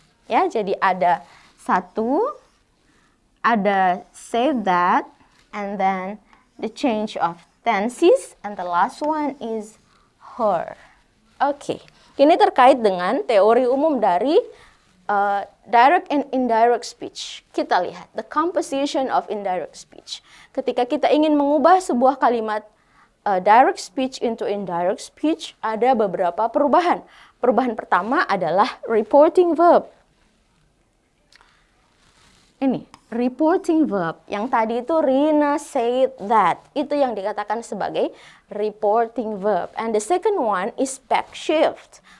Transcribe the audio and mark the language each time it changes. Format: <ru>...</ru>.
<id>Ya, jadi ada satu, ada</id> <en>say that, and then the change of tenses, and the last one is her.</en> <id>Oke, ini terkait dengan teori umum dari direct and indirect speech. Kita lihat</id> <en>the composition of indirect speech.</en> <id>Ketika kita ingin mengubah sebuah kalimat direct speech</id> <en>into indirect speech,</en> <id>ada beberapa perubahan. Perubahan pertama adalah reporting verb. Ini reporting verb. Yang tadi itu Rina said that. Itu yang dikatakan sebagai reporting verb.</id> <en>And the second one is back shift.</en>